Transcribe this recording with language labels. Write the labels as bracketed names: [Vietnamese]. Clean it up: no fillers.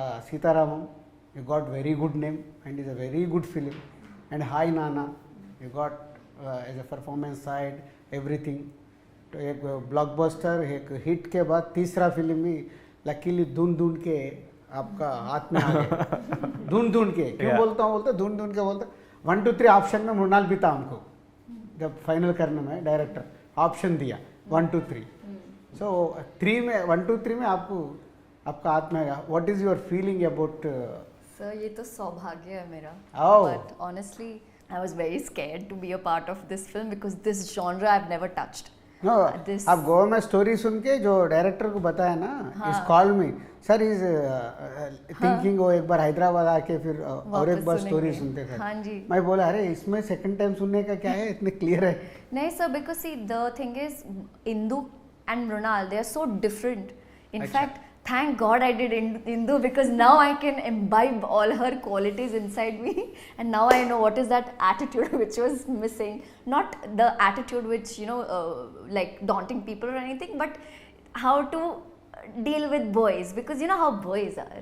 [English] Sitaramam, you got very good name and is a very good film, and Hi Nana, you got as a performance side everything. [Hindi] तो एक blockbuster, एक hit के बाद तीसरा film भी luckily ढूंढ के आपका हाथ में आ गया. ढूंढ के क्यों बोलता हूँ, ढूंढ के बोलता 1 2 3 ऑप्शन में मृणाल भी था हमको, जब फाइनल करने में डायरेक्टर ऑप्शन दिया 1 2 3. सो 3 में 1 2 3 में आपका हाथ में आएगा. [English] What is your feeling about? [Hindi] Sir ये तो सौभाग्य है मेरा. [English] Oh. But honestly I was very scared to be a part of this film because this genre I've never touched. [Hindi] No, आप गोवा में स्टोरी सुन के जो डायरेक्टर को बताया ना, इस कॉल में [English] sir is thinking [Hindi] वो एक बार हैदराबाद आके फिर और एक बार स्टोरी सुनते थे. हाँ जी. मैं बोला अरे इसमें सेकंड टाइम सुनने का क्या है, इतने क्लियर है. नहीं sir, [English] because see the thing is Indu and Mrunal, they are so different. In fact, thank God I did Indu, because now I can imbibe all her qualities inside me, and now I know what is that attitude which was missing. Not the attitude which, you know, like daunting people or anything, but how to deal with boys, because you know how boys are.